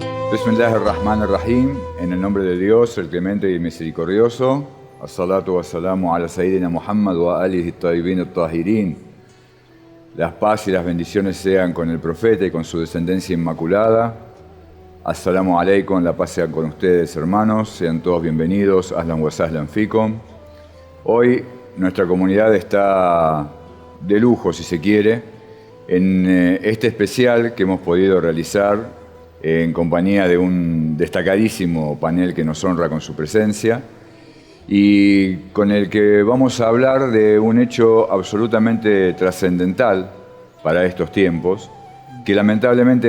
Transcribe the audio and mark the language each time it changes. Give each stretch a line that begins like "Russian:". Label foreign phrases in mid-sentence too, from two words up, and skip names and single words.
Arabic: Bismillahirrahmanirrahim,
Spanish: en el nombre de Dios, el clemente y misericordioso.
Arabic: الصلاة والسلام على سيدنا محمد وآله الطيبين الطاهرين.
Spanish: Las paz y las bendiciones sean con el profeta y con su descendencia inmaculada.
Arabic: السلام عليكم,
Spanish: la paz sea con ustedes, hermanos. Sean todos bienvenidos.
Arabic: أهلاً وسهلاً فيكم.
Spanish: Hoy nuestra comunidad está de lujo, si se quiere, en este especial que hemos podido realizar en compañía de un destacadísimo panel que nos honra con su presencia y con el que vamos a hablar de un hecho absolutamente trascendental para estos tiempos, que lamentablemente